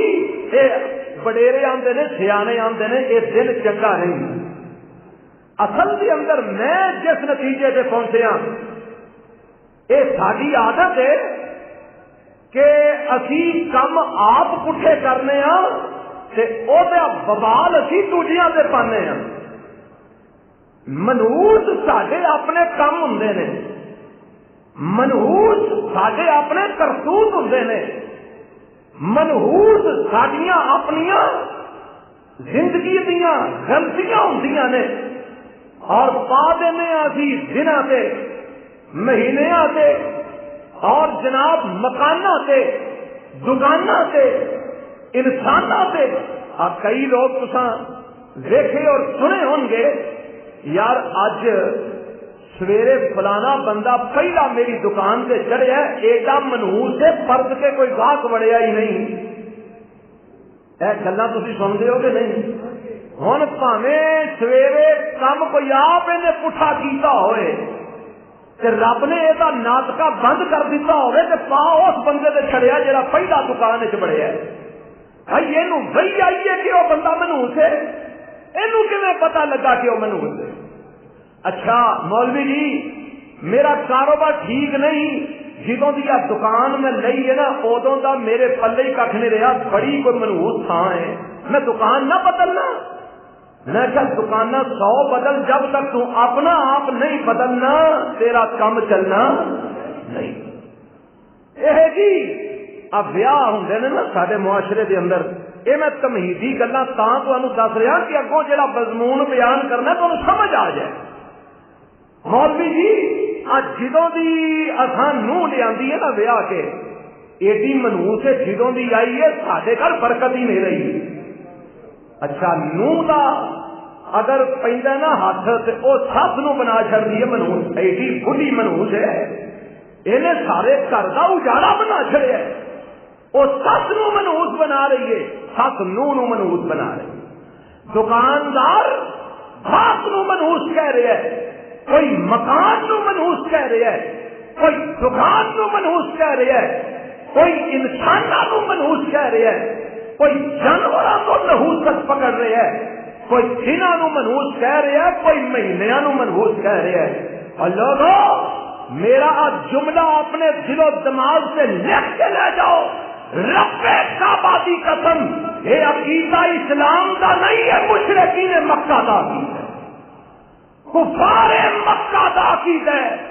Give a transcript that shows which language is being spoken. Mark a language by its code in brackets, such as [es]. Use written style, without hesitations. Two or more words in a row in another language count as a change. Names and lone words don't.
[pa] وڈیرے آندے نے، سیانے آندے نے یہ دن چنگا نہیں۔ اصل کے اندر میں جس نتیجے سے پہنچیا، یہ ساری عادت ہے کہ اسی کم آپ پٹھے کرنے ہاں تے او دے بوال اسی دوجیاں دے پانے ہاں۔ منحوس ساڈے اپنے کم ہوندے نے، منحوس ساڈے اپنے کرتوت ہوندے نے، منحوس ساڈیاں اپنیاں زندگی دیاں غلطیاں ہوندیاں نے، اور پا دینے اسی دناں تے، مہینیاں تے، اور جناب مکاناں تے، دکاناں تے، انساناں تے۔ کئی لوگ تساں دیکھے اور سنے ہوں گے، یار اج سویرے فلانا بندہ پہلا میری دکان سے چڑھیا، ایڈا منحوس سے فرد کے کوئی گاہک وڑیا ہی نہیں۔ اے گلاں تسی سنتے ہو کہ نہیں؟ ہن بھاویں سویرے کم کوئی آپ نے پٹھا کیتا ہوئے تے رب نے یہ ناطقہ بند کر دیتا ہوئے تے پا اس بندے تے چھڑیا جڑا پہلا دکان وچ بڑھیا ہے۔ بھائی یہ وہی آئیے کہ وہ بندہ منحوس ہے، یہ کیویں پتا لگا کہ وہ منحوس ہے؟ اچھا مولوی جی میرا کاروبار ٹھیک نہیں، جدوں دی دکان میں لئی ہے نا ادوں دا میرے پلے ہی کھ نہیں رہا، بڑی کوئی منحوس تھان ہے، میں دکان نہ بدلنا؟ میں کیا دکان 100 بدل، جب تک تو اپنا آپ نہیں بدلنا تیرا کام چلنا نہیں۔ یہ جی اب بیاہ ہوندے نے نا سارے معاشرے دے اندر، یہ میں تمہیدی گلاں تاں تانوں دس رہا کہ اگوں جڑا مضمون بیان کرنا تانوں سمجھ آ جائے۔ مولوی جی جدوں دی اساں نوح لیاندی ہے نا بیاہ کے، ایڈی منحوس ہے جدوں دی آئی ہے ساڈے گھر برکت ہی نہیں رہی۔ اچھا نوح دا اگر پیندا نا ہاتھ تے او سب نو بنا چھڑدی ہے منحوس، ایڈی بڑھی منحوس ہے، انہیں سارے گھر دا اجاڑا بنا چھڑیا ہے، وہ سس نو منحوس بنا رہی ہے، سس نوح نو منحوس بنا رہی ہے۔ دکاندار گھاس نو منحوس کہہ رہے ہیں، کوئی مکان نو منحوس کہہ رہے ہیں، کوئی دکان نو منحوس کہہ رہے ہیں، کوئی انساناں نو منحوس کہہ رہے ہیں، کوئی جانوراں کو نحوست پکڑ رہے ہیں، کوئی دناں نو منحوس کہہ رہے ہیں، کوئی مہینیاں نو منحوس کہہ رہے ہیں۔ [ur] اور لوگوں میرا جملہ اپنے دل و دماغ سے لکھ کے لے جاؤ، رب کعبہ کی قسم یہ عقیدہ اسلام کا نہیں ہے، مشرکین مکہ کا عقیدہ ہے، کفار مکہ کا عقیدہ ہے۔